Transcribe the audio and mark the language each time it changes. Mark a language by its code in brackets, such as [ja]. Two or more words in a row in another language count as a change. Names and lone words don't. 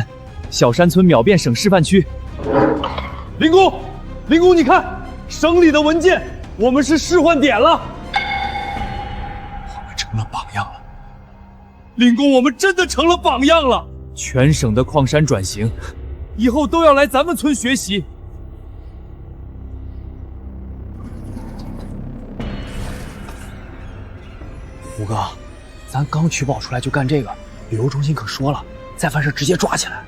[zh] 小山村秒变省示範區。林工，林工，你看，省里的文件，我們是示範點了。我們成了榜樣了。林工，我們真的成了榜樣了。全省的礦山轉型，以後都要來咱們村學習。胡哥，咱剛取保出來就幹這個，旅遊中心可說了，再犯事直接抓起來。